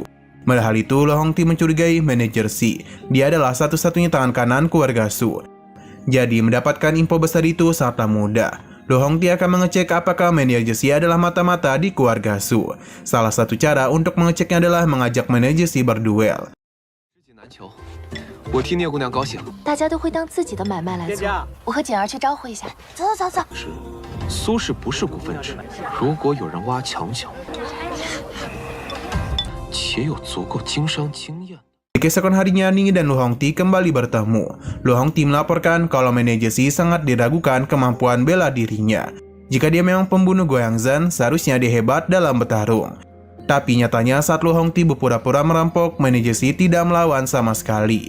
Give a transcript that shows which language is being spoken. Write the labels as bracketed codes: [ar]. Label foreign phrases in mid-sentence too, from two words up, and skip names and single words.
[id] Melihat hal itu, Lu Hongti mencurigai manajer Si. Dia adalah satu-satunya tangan kanan keluarga Su. Jadi mendapatkan info besar itu sangatlah mudah. Lu Hongti akan mengecek apakah manajer Si adalah mata-mata di keluarga Su. Salah satu cara untuk mengeceknya adalah mengajak manajer Si berduel. [zh] 我替聂姑娘高兴。大家都会当自己的买卖来做。我和锦儿去招呼一下。走走走走。是，苏氏不是股份制，如果有人挖墙脚，且有足够经商经验。 [id] Di keesokan harinya, Ningyi dan Lu Hongti kembali bertemu. Lu Hongti melaporkan kalau manajer Si sangat diragukan kemampuan bela dirinya. Jika dia memang pembunuh Guiyangzhen, seharusnya dia hebat dalam bertarung. Tapi nyatanya saat Lu Hongti berpura-pura merampok, manajer Si tidak melawan sama sekali.